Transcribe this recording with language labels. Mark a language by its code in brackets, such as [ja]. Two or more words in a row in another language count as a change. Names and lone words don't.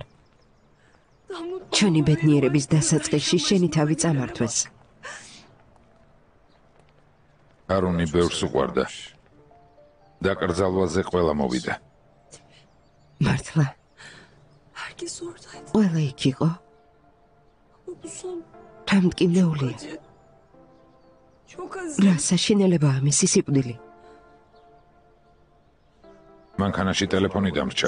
[ka] ჩვენი ბედნიერების დასაწყისში შენი თავი წამართვეს. არუნი ბევრს უყვარდა. დაკრძალვაზე ყველა მოვიდა. მართლა, [tr] Herkes oradaydı. [ka] ყველა იქ იყო. [tr] Ama bu son [ka] თამტკივნეულია. [tr] acı. Çok acı. [ka] რა საშინელებაა მისი სიკვდილი. მანქანაში ტელეფონი დამრჩა.